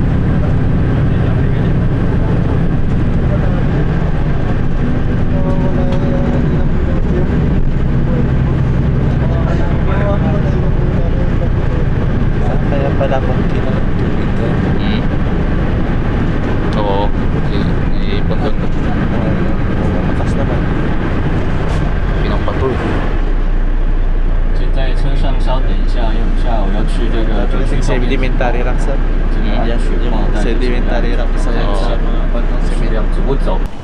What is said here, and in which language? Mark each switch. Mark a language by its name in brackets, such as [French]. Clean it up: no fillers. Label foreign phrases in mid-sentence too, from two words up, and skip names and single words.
[Filipino] Kaya pala konti na lang tubig ko. Oo. Iipon doon. Malakas naman. Pinapatoy. [Chinese] 请在车上稍等一下，因为我们下午要去这个九曲 [English] Sedimentary rock sir. Sedimentary rock sa [Chinese] 走走。